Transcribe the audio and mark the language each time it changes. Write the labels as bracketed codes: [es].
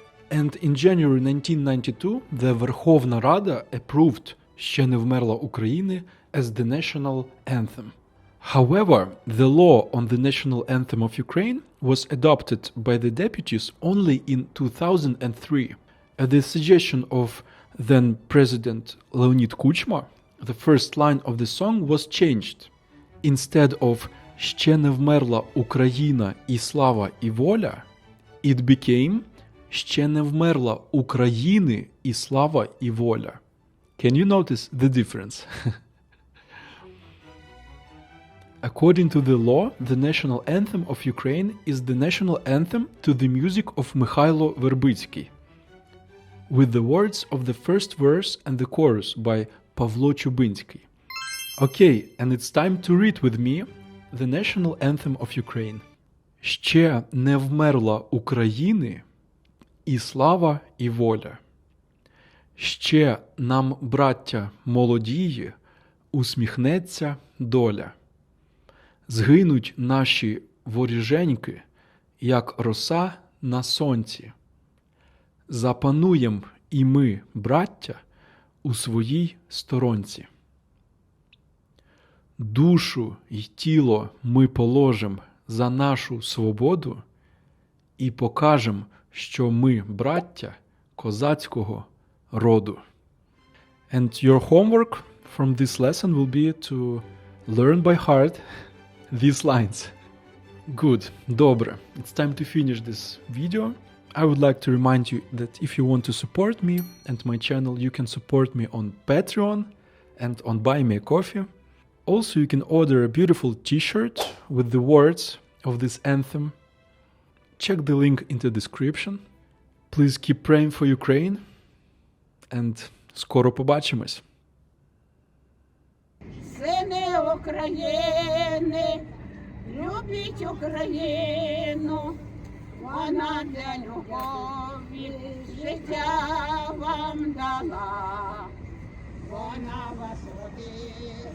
[en] And in January 1992, the Верховна Рада approved [uk] Shche vmerla Україна [en] as the national anthem. However, the law on the national anthem of Ukraine was adopted by the deputies only in 2003. At the suggestion of then President Leonid Kuchma, the first line of the song was changed. Instead of [uk] Shche vmerla Україна і слава і воля, [en] it became [uk] Shche vmerla України і слава і воля. [en] Can you notice the difference? According to the law, the national anthem of Ukraine is the national anthem to the music of Михайло Вербицький, with the words of the first verse and the chorus by Pavlo Чубинський. Okay, and it's time to read with me the national anthem of Ukraine. [uk] Ще не вмерла України, і слава, і воля. Ще нам, браття молодії, усміхнеться доля. Згинуть наші воріженьки, як роса на сонці. Запануєм і ми, браття, у своїй сторонці. Душу й тіло ми положим за нашу свободу і покажем, що ми, браття, козацького роду. [en] And your homework from this lesson will be to learn by heart these lines. Good, [uk] добре. [en] It's time to finish this video. I would like to remind you that if you want to support me and my channel, you can support me on Patreon and on Buy Me a Coffee. Also, you can order a beautiful t-shirt with the words of this anthem. Check the link in the description. Please keep praying for Ukraine. [uk] And скоро побачимось. Сини України, любіть Україну, вона для любові життя вам дала, вона вас родила.